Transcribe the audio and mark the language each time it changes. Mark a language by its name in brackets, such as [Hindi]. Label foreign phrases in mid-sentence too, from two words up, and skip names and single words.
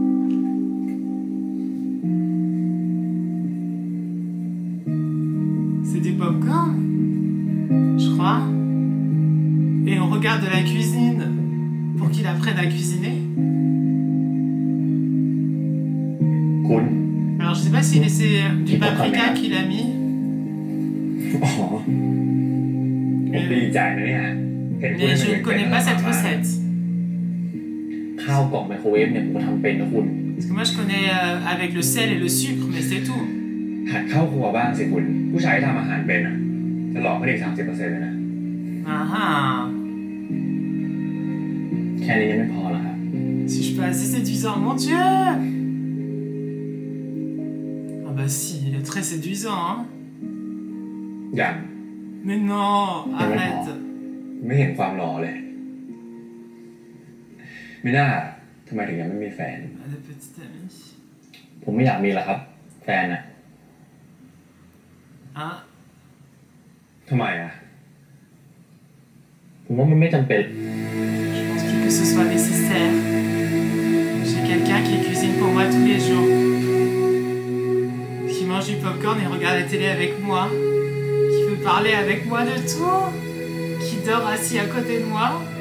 [French] C'est des pop-corn, je crois. Et on regarde de la cuisine pour qu'il apprenne à cuisiner. [Thai] คุณ [French] Alors, je sais pas si c'est du paprika qu'il a mis. [Thai] อ๋อผมดีใจนะเนี่ยเห็นคุณ [French] Mais je ne connais pas cette recette. [Thai] ข้าวกล่องไมโครเวฟเนี่ยผมก็ทำเป็นนะคุณ [French] Parce que moi, je connais avec le sel et le sucre, mais c'est tout. [Thai] หัดเข้าครัวบ้างสิคุณผู้ชายที่ทำอาหารเป็นอ่ะจะหลอกเขาอีก30%เลยนะ Ah ah. แค่นี้ยังไม่พอหรอครับ [French] Si je suis pas assez séduisant, mon Dieu! Ah bah si, il est très séduisant, hein? [Thai] อย่าง [French] Mais non, arrête. [Thai] ไม่เห็นความหล่อเลยไม่น่าทำไมถึงยังไม่มีแฟน [French] Ah, le petit ami. [Thai] ผมไม่อยากมีหรอกครับ แฟนอ่ะ Ah, ทำไมอ่ะผมว่ามันไม่จำเป็น [French] je pense plus que ce soit nécessaire. J'ai quelqu'un qui cuisine pour moi tous les jours. Qui mange du popcorn et regarde la télé avec moi. Qui veut parler avec moi de tout. Qui dort assis à côté de moi.